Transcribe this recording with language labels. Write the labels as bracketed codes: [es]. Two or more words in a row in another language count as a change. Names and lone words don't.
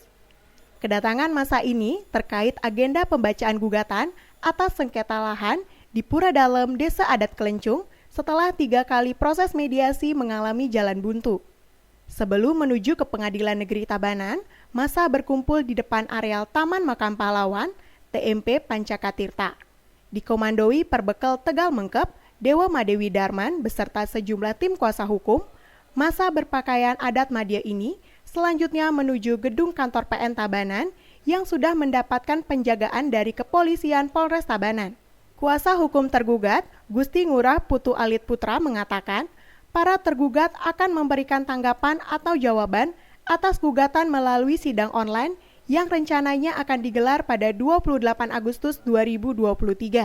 [id] Kedatangan masa ini terkait agenda pembacaan gugatan atas sengketa lahan di Pura Dalem Desa Adat Kelencung setelah 3 kali proses mediasi mengalami jalan buntu. Sebelum menuju ke Pengadilan Negeri Tabanan, masa berkumpul di depan areal Taman Makam Pahlawan, TMP Pancakatirta. Dikomandoi Perbekal Tegal Mengkep, Dewa Madewi Darman beserta sejumlah tim kuasa hukum, masa berpakaian adat Madya ini selanjutnya menuju gedung kantor PN Tabanan yang sudah mendapatkan penjagaan dari Kepolisian Polres Tabanan. Kuasa hukum tergugat, Gusti Ngurah Putu Alit Putra mengatakan, para tergugat akan memberikan tanggapan atau jawaban atas gugatan melalui sidang online yang rencananya akan digelar pada 28 Agustus 2023.